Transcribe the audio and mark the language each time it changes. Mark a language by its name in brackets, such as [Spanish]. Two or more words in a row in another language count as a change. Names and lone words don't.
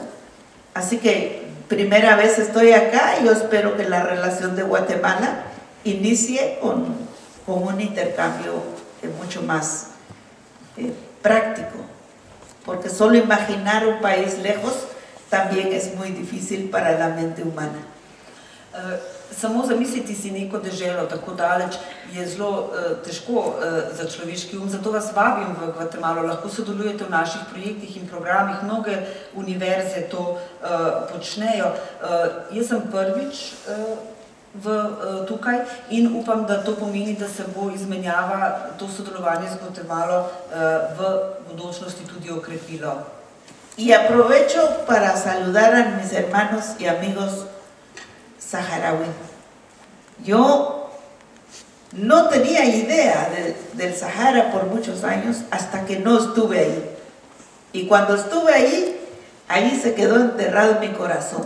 [Spanish] Así que primera vez estoy acá y yo espero que la relación de Guatemala inicie con un intercambio mucho más práctico, porque solo imaginar un país lejos también es muy difícil para la mente humana. [Slovenian] Samo zamisliti si neko deželo tako daleč je zelo težko za človeški zato vas vabim v Gvatemalo, lahko sodelujete v naših projektih in programih, mnoge univerze to počnejo. Jaz sem prvič tukaj in upam, da to pomeni, da se bo izmenjava, to sodelovanje z Gvatemalo v bodočnosti tudi okrepilo. [Spanish] Y aprovecho para saludar a mis hermanos y amigos saharaui. Yo no tenía idea del Sahara por muchos años hasta que no estuve ahí. Y cuando estuve ahí se quedó enterrado en mi corazón.